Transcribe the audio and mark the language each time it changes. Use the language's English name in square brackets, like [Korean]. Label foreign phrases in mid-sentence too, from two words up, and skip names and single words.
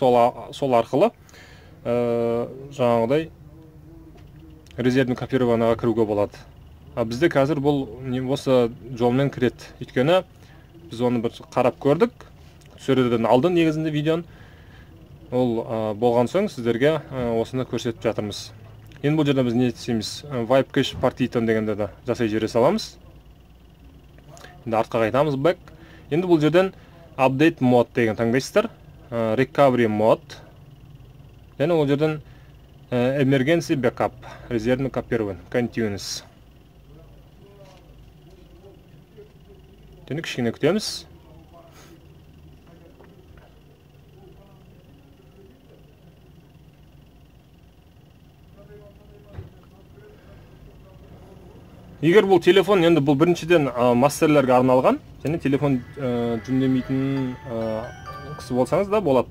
[Kazakh] Сол арқылы жаңағыдай [Russian] резервный копированияға [Kazakh] кіруге болады. Бізде қазір бұл осы жолмен кіреді. Өйткені біз оны бір қарап көрдік. Сөреден алдын негізінде видеон. Ол болған соң сіздерге осыны көрсетіп жатырмыз. Енді бұл жерде біз не істейміз? [English] Wipe cache partition [Kazakh] дегенде де жасай жібере саламыз. Енді артқа қайтамыз back. Енді бұл жерден [English] update mode [Kazakh] деген таңдайсыздар. [English] Recovery mode. [Kazakh] Және ол жерден [English] emergency backup, [Russian] резервный копирование, continuous. [Kazakh] Енді кішкене күтеміз. Егер бұл телефон, енді бұл біріншіден мастерлерге арналған, және телефон жүндемейтін кісі болсаңыз да болады.